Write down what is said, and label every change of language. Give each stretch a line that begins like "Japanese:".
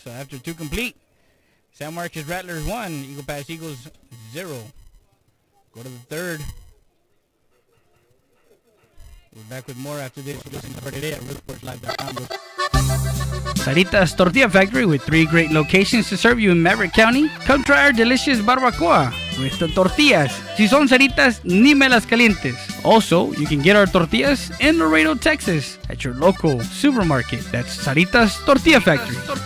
English: So after 2 complete, San Marcos Rattlers 1, Eagle Pass Eagles 0. Go to the 3rd. We're back with more after this. You're listening to Friday Day at RealSportsLive.com. Sarita's Tortilla Factory with 3 great locations to serve you in Maverick County. Come try our delicious barbacoa with the tortillas.
Spanish: Si son Saritas, ni me las calientes.
English: Also, you can get our tortillas in Laredo, Texas at your local supermarket. That's Sarita's Tortilla Factory.